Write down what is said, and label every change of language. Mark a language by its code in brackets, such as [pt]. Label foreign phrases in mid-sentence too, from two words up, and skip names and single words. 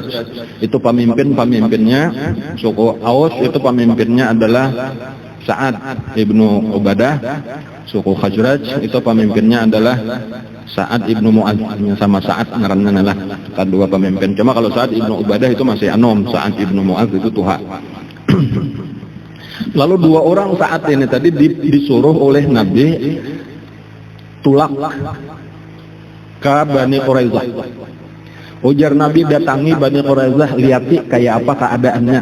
[id] Itu pemimpinnya suku Aus itu pemimpinnya adalah Sa'ad ibnu Ubadah. Suku Khazraj itu pemimpinnya adalah Sa'ad ibnu Mu'adz. Sama Sa'ad ngaranna lah kedua pemimpin. Cuma kalau Sa'ad ibnu Ubadah itu masih anom, Sa'ad ibnu Mu'adz itu tuha. Lalu 2 orang Sa'ad ini tadi disuruh oleh Nabi tulak ke Bani Quraisyah. Ujar Nabi, datangi Bani Quraisyah, lihati kayak apa keadaannya.